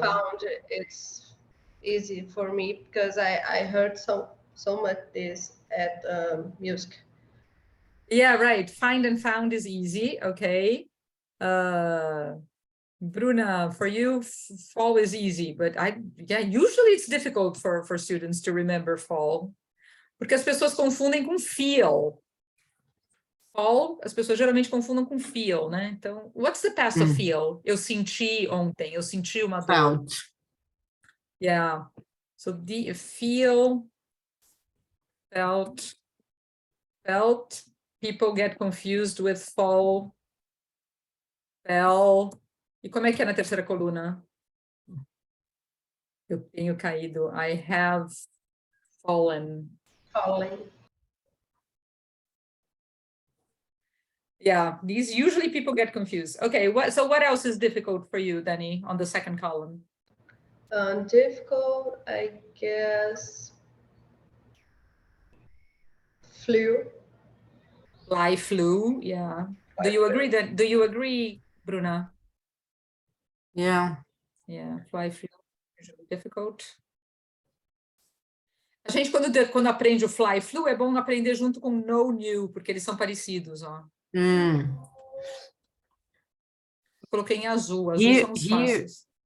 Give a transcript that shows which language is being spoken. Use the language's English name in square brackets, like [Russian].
[English] found, it's easy for me because I heard so much this at music. Yeah, right. Find and found is easy. Okay. Bruna, for you, fall is easy, but usually it's difficult for students to remember fall. [Portuguese] Porque as pessoas confundem com feel. Fall, as pessoas geralmente confundem com feel, né? Então, [English] what's the past of feel? [Portuguese] Eu senti ontem, eu senti uma dor. [English] Felt. Yeah. So the feel, felt. People get confused with fall, fell. [Portuguese] E como é que é na terceira coluna? Eu tenho caído. [English] I have fallen. Falling. Yeah, these usually people get confused. Okay, so what else is difficult for you, Danny, on the second column? Difficult, I guess. Flew. Fly, flew, yeah. Do you agree, Bruna? Yeah. Yeah, fly, flew, usually difficult. [Portuguese] A gente, quando aprende o fly, flew, é bom aprender junto com know, knew, porque eles são parecidos, ó. Eu coloquei em azul são os fáceis.